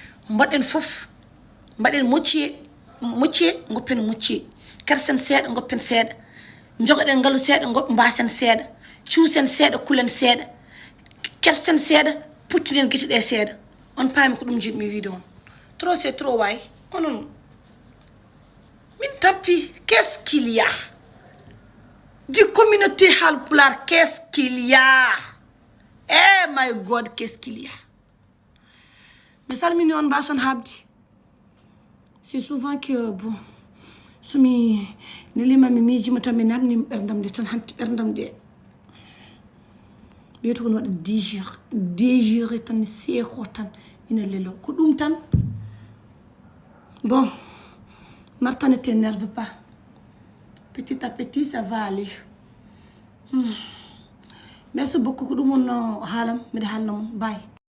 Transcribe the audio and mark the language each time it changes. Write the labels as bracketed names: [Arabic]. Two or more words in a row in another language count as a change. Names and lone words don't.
[Fula] Mbaɗen fof. Mbaɗen mocciye, mocciye, ngoppen mocciye. Kersen seeɗa, ngoppen seeɗa. Jogoɗen ngalu seeɗa, ngo-, mbasen seeɗa. Cuusen seeɗa, kulen seeɗa. Kersen seeɗa, puccuɗen gite ɗe seeɗa. On paami ko ɗum jiɗmi wiide on. [French] Trop c'est trop, waay. [Fula] Onon. Min tampi, [French] qu'est-ce qu'il y a? Du communauté Haalpulaar, qu'est-ce qu'il y a? [English] Eh, my God, [French] qu'est-ce qu'il y a? [Fula] Mi salmini on, mbason habdi. [French] C'est souvent que, bon, [Fula] so mi nelima mi miijima tan mi namni ɓerdam nde tan hanti ɓerdam nde. Wiyata ko no waɗa [French] dix jours, dix jours [Fula] tan, seeko tan, ina lelo. Ko ɗum tan. [French] Bon, Martha, ne t'énerve pas. Petit à petit, ça va aller. Hmm. Merci beaucoup. [Fula] Ko ɗum wonno haalam, mbiɗa haalna mon. Bye.